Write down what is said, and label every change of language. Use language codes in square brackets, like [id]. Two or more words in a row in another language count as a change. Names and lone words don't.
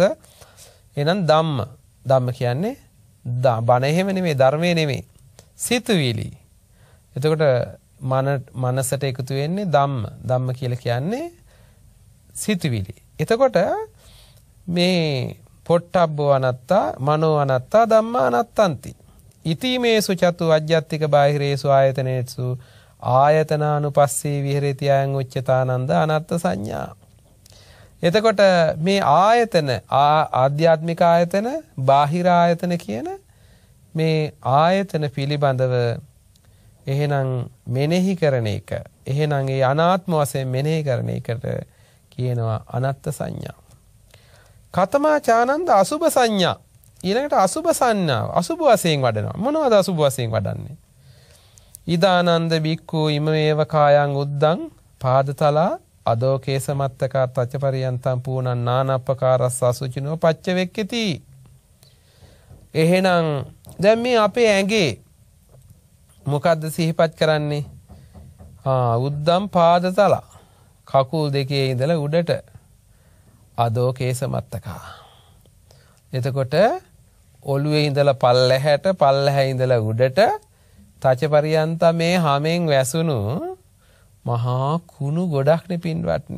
[si] එහෙනම් ධම්ම. ධම්ම කියන්නේ බණ එහෙම නෙමෙයි, ධර්මයේ නෙමෙයි. සිතුවිලි. එතකොට මනසට එකතු වෙන්නේ ධම්ම. ධම්ම කියලා කියන්නේ සිතුවිලි. එතකොට මේ [pi] පොට්ටබ්බෝ අනත්තා, මනෝ අනත්තා, ධම්මා අනත්තන්ති. ඉතිමේසු චතු අජ්ජත්තික බාහිරේසු ආයතනේසු ආයතනානුපස්සී විහෙරති අයං උච්චතානන්ද අනත්ත සංඥා. [si] එතකොට මේ ආයතන, ආධ්‍යාත්මික ආයතන, බාහිර ආයතන කියන මේ ආයතන පිළිබඳව එහෙනම් මෙනෙහි කරන එක, එහෙනම් ඒ අනාත්ම වශයෙන් මෙනෙහි කරන එකට කියනවා අනත්ත සංඥා. [pi] කතමාචානන්ද අසුභ සංඥා. [si] ඊළඟට අසුභ සංඥාව අසුභ වශයෙන් වඩනවා. මොනවද අසුභ වශයෙන් වඩන්නේ? [pi] ඉදානන්ද බික්ඛු ඉමේව කායං උද්දං පාදතලා අදෝකේස මත්තකා තච්චපරියන්තං පූනං නානප්පකාරස්ස අසුචිනෝ පච්චවෙක්කති. [si] එහෙනම් දැන් මේ අපේ ඇඟේ මොකද්ද සිහිපත් කරන්නේ? [pi] උද්දම් පාදතලා, [si] කකුල් දෙකේ ඉඳලා උඩට [pi] අදෝකේස මත්තකා. [si] එතකොට ඔළුවේ ඉඳලා පල්ලැහැට, පල්ලැහැ ඉඳලා උඩට තච්චපරියන්ත මේ හැමෙන් වැසුණු මහා කුණු ගොඩක්නේ පින්වත්නි.